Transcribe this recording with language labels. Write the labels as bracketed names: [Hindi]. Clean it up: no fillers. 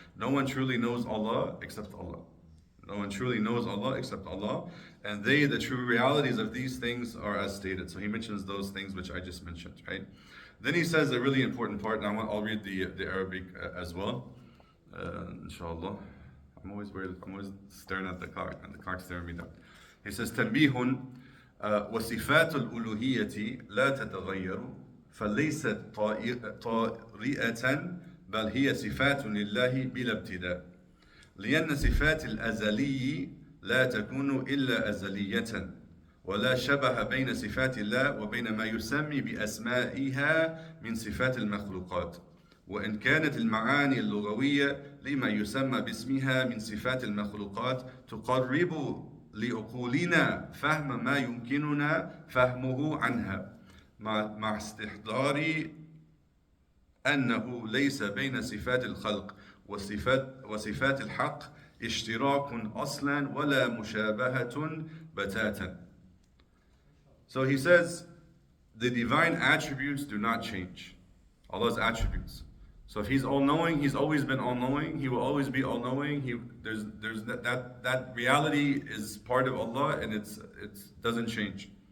[English] No one truly knows Allah except Allah. No one truly knows Allah except Allah. And the true realities of these things are as stated. So he mentions those things which I just mentioned, right? Then he says a really important part, and I'll read the Arabic as well, inshallah. I'm always staring at the clock, and the clock's staring me down. [Arabic] He says, تنبيه وصفات الألوهية لا تتغير فليست طارئة بل هي صفات لله بلا ابتداء لأن صفات الأزلي لا تكون إلا أزلية ولا شبه بين صفات الله وبين ما يسمي بأسمائها من صفات المخلوقات وإن كانت المعاني اللغوية لما يسمى باسمها من صفات المخلوقات تقرب لعقولنا فهم ما يمكننا فهمه عنها مع استحضار أنه ليس بين صفات الخلق وصفات الحق اشتراك أصلا ولا مشابهة بتاتا. [English] So he says, the divine attributes do not change. Allah's attributes. So if He's all-knowing, He's always been all-knowing. He will always be all-knowing. There's that reality is part of Allah, and it doesn't change.